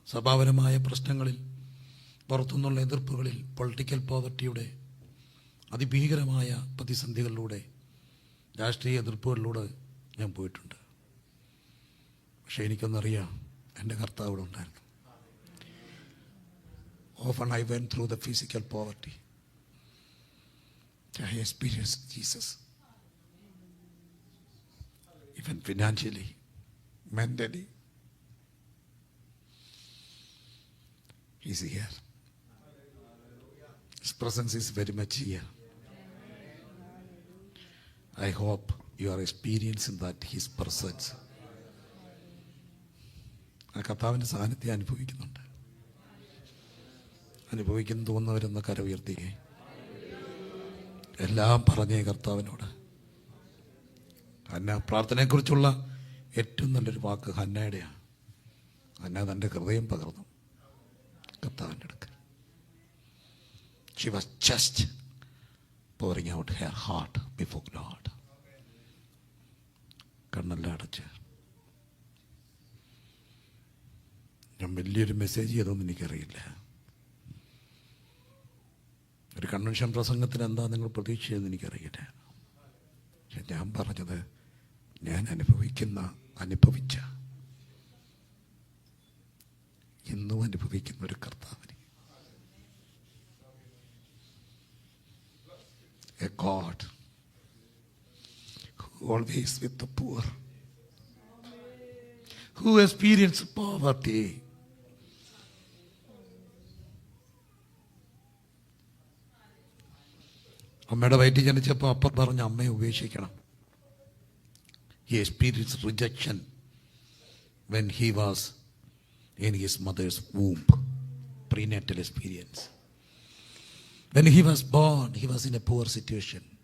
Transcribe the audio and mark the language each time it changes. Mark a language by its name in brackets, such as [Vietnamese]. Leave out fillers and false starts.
[Malayalam] സ്വഭാവപരമായ പ്രശ്നങ്ങളിൽ, പുറത്തുനിന്നുള്ള എതിർപ്പുകളിൽ, പൊളിറ്റിക്കൽ പോവർട്ടിയുടെ അതിഭീകരമായ പ്രതിസന്ധികളിലൂടെ, രാഷ്ട്രീയ എതിർപ്പുകളിലൂടെ ഞാൻ പോയിട്ടുണ്ട്. പക്ഷെ എനിക്കൊന്നറിയാം, എൻ്റെ കർത്താവ് ഇവിടെ ഉണ്ടായിരുന്നു. [English] Often I went through the physical poverty. I experienced Jesus. Even financially, mentally. He's here. His presence is very much here. I hope you are experiencing that, His presence. [Malayalam] ആ കർത്താവിൻ്റെ സാന്നിധ്യം അനുഭവിക്കുന്നുണ്ട്. അനുഭവിക്കുന്നു തോന്നുന്നവരെന്ന് കര ഉയർത്തിയേ. എല്ലാം പറഞ്ഞേ കർത്താവിനോട്. ഹന്ന പ്രാർത്ഥനയെക്കുറിച്ചുള്ള ഏറ്റവും നല്ലൊരു വാക്ക് ഹന്നയുടെയാണ്. ഹന്ന തൻ്റെ ഹൃദയം പകർന്നു കർത്താവിൻ്റെ അടുക്കൽ. [English] She was just pouring out her heart before God. [Malayalam] കണ്ണെല്ലാം അടച്ച്. ഞാൻ വലിയൊരു മെസ്സേജ് ചെയ്തൊന്നും എനിക്കറിയില്ല. ഒരു കൺവെൻഷൻ പ്രസംഗത്തിന് എന്താ നിങ്ങൾ പ്രതീക്ഷിച്ചതെന്ന് എനിക്കറിയില്ല. പക്ഷെ ഞാൻ പറഞ്ഞത് ഞാൻ അനുഭവിച്ച ഇന്നും അനുഭവിക്കുന്ന ഒരു കർത്താവിനെ, [English] a God who always with the poor, who experienced poverty. [Malayalam] അമ്മയുടെ വയറ്റിൽ ജനിച്ചപ്പോൾ അപ്പം പറഞ്ഞ അമ്മയെ ഉപേക്ഷിക്കണം. [English] He experienced rejection when he was in his mother's womb. Prenatal experience. When he was born, he was in a poor situation.